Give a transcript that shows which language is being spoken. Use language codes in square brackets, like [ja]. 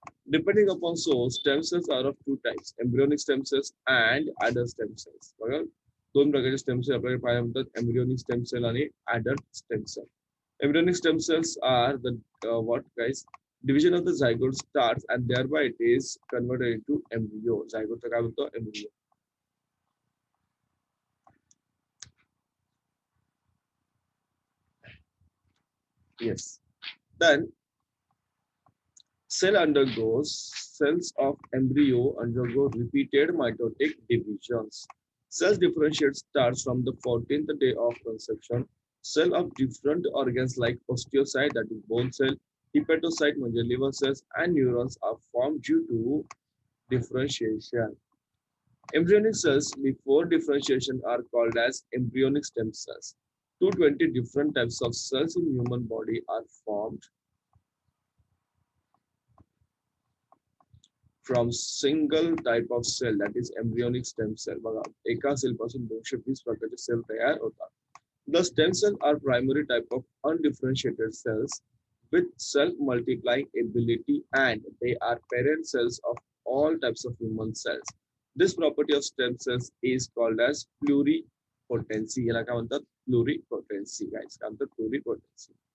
[en] Depending upon source, stem cells are of two types: embryonic stem cells and adult stem cells. [mr] दोन प्रकारचे stem sale आपल्याला पाहायला मिळतात, embryonic stem sale आणि [en] adult stem cell. Embryonic stem cells are the what guys? Division of the zygote starts and thereby it is converted into embryo. [mr] Zygote काय बोलतो, embryo. [en] Yes. Then cells of embryo undergo repeated mitotic divisions. Cells differentiate starts from the 14th day of conception. Cell of different organs like osteocyte, that is bone cell, hepatocyte, liver cells, and neurons are formed due to differentiation. Embryonic cells before differentiation are called as embryonic stem cells. 220 different types of cells in human body are formed from single type of cell, that is embryonic stem cell. [mr] बघा, एका sale पासून 220 प्रकारचे sale तयार होतात. [en] The stem cells are primary type of undifferentiated cells with self-multiplying ability, and they are parent cells of all types of human cells. This property of stem cells is called as pluripotency. [mr] याला काय म्हणतात, pluripotency guys. काय म्हणतात, pluripotency.